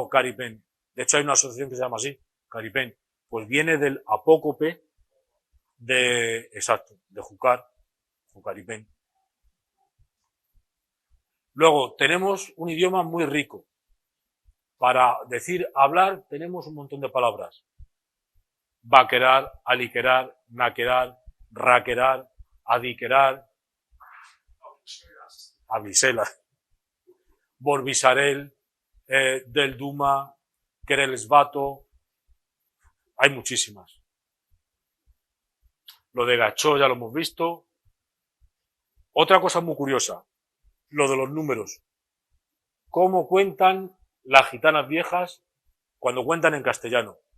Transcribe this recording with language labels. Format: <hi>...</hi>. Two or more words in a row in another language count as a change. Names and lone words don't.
<es>De hecho hay una asociación que se llama así, Caripén, pues viene del apócope de Júcar, Jucaripén. Luego, tenemos un idioma muy rico. Para decir hablar, tenemos un montón de palabras.</es> <rmq>Baquerar, aliquerar, naquerar, raquerar, adiquerar, aviselas, borbisarel, del Duma, querelsbato,</rmq> <es>hay muchísimas. Lo de gachó ya lo hemos visto. Otra cosa muy curiosa, lo de los números. ¿Cómo cuentan las gitanas viejas cuando cuentan en castellano?</es>